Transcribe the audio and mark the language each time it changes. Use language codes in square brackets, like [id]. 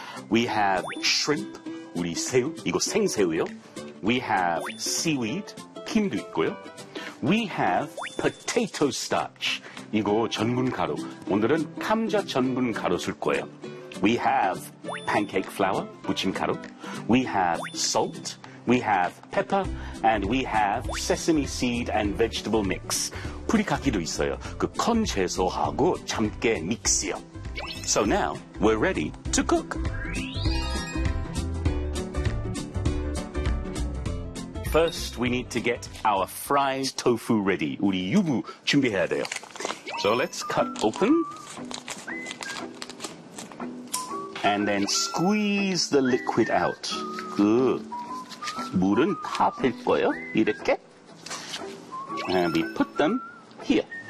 [en] We have shrimp, [ko] 우리 새우, 이거 생새우요. [en] We have seaweed, [ko] 흰도 있고요. [en] We have potato starch, [ko] 이거 전분가루. 오늘은 감자 전분가루 쓸 거예요. [en] We have pancake flour, 부침가루. We have salt. We have pepper and we have sesame seed and vegetable mix. [ko] 뿌리카키도 있어요. 그 큰 채소하고 참깨 믹스요. [en] So now we're ready to cook. First, we need to get our fried tofu ready. [ko] 우리 유부 준비해야 돼요. [en] So let's cut open. And then squeeze the liquid out. Good. [ko] 물은 다 될 거예요. 이렇게. [en] And we put them here.